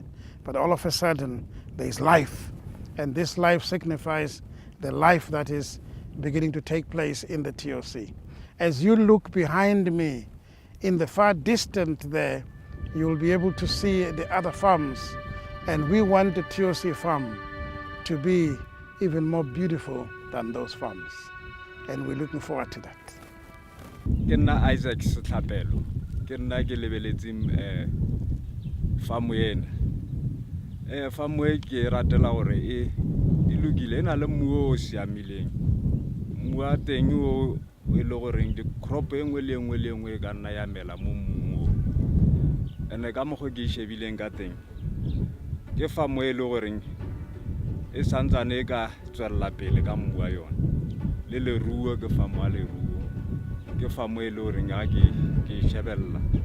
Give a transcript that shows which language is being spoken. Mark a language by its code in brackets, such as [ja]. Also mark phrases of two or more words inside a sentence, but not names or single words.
[en] But all of a sudden, there is life. And this life signifies the life that is beginning to take place in the TOC. As you look behind me, in the far distant there, you will be able to see the other farms. And we want the TOC farm to be even more beautiful than those farms. And we're looking forward to that. [tn] Ke nna Isaac Setlapelo ke nna ke lebeletseng farm ena farm e ke ratela gore e lokile ena le mmu o siamileng mmu a teng o e le goreng di crop engwe le engwe e ka nna ya mela mo mmung o ene ka mogo ke shebileng ka teng ke farm e le goreng e santsane e ka tswella pele ka mmu wa yona le leruo ke farm wa leruo ke farm e le goreng ga ke shebella